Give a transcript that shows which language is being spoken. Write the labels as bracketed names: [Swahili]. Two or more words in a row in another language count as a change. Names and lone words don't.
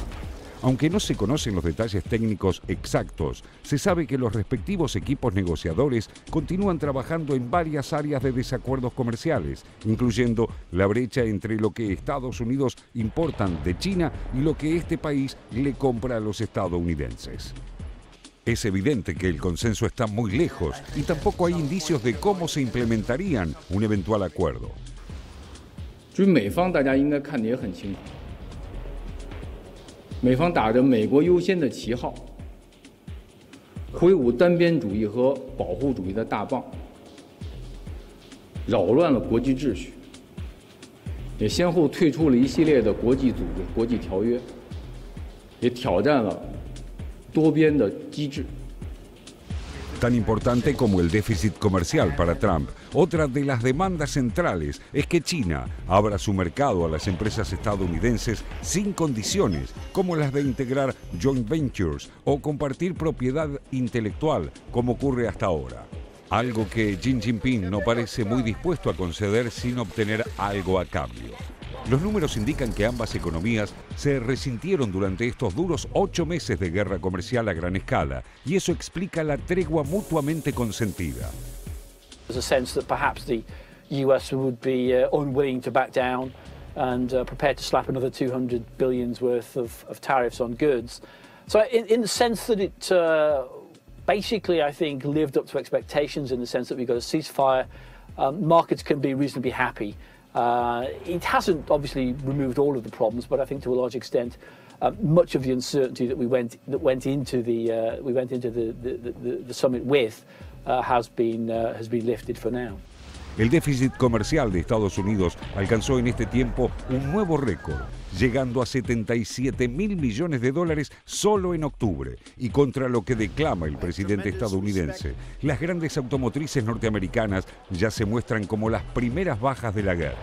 [Spanish] Aunque no se conocen los detalles técnicos exactos, se sabe que los respectivos equipos negociadores continúan trabajando en varias áreas de desacuerdos comerciales, incluyendo la brecha entre lo que Estados Unidos importan de China y lo que este país le compra a los estadounidenses. Es evidente que el consenso está muy lejos y tampoco hay indicios de cómo se implementarían un eventual acuerdo. [Chinese] 美方打着美国优先的旗号，挥舞单边主义和保护主义的大棒，扰乱了国际秩序，也先后退出了一系列的国际组织、国际条约，也挑战了多边的机制。 [Spanish] Tan importante como el déficit comercial para Trump, otra de las demandas centrales es que China abra su mercado a las empresas estadounidenses sin condiciones, como las de integrar [English] joint ventures [Spanish] o compartir propiedad intelectual, como ocurre hasta ahora. Algo que Xi Jinping no parece muy dispuesto a conceder sin obtener algo a cambio. Los números indican que ambas economías se resintieron durante estos duros 8 meses de guerra comercial a gran escala, y eso explica la tregua mutuamente consentida. [English] There's a sense that perhaps the US would be unwilling to back down and prepared to slap another $200 billion worth of tariffs on goods. So in the sense that it basically, I think, lived up to expectations in the sense that we got a ceasefire, markets can be reasonably happy. It hasn't obviously removed all of the problems, but I think to a large extent, much of the uncertainty that we went into the summit with has been lifted for now. [Spanish] El déficit comercial de Estados Unidos alcanzó en este tiempo un nuevo récord, llegando a $77.000 millones solo en octubre, y contra lo que declama el presidente estadounidense, las grandes automotrices norteamericanas ya se muestran como las primeras bajas de la guerra.